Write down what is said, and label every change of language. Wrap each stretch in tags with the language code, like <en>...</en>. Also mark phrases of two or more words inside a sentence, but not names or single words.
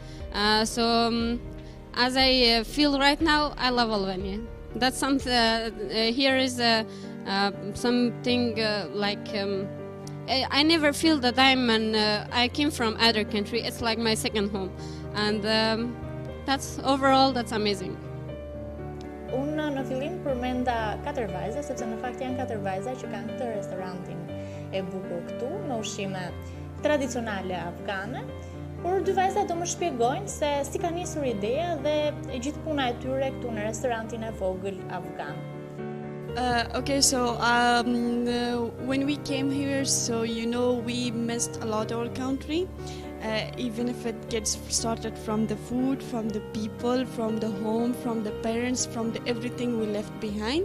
<en>As I feel right now, I love Albania. That's something. Here is something like I never feel that I came from other country. It's like my second home, and that's amazing.</en> <sq>Unë në fillim përmenda 4 vajza, sepse në fakt janë 4 vajza që kanë këtë restorantin e bukur këtu, me ushqime tradicionale afgane, por 2 vajza do më shpjegojnë se si ka nisur ideja dhe e gjithë puna e tyre këtu në restorantin e vogël afgan.</sq> <en>Okay, so when we came here, so we missed a lot our country. Even if it gets started from the food, from the people, from the home, from the parents, from the everything we left behind.</en>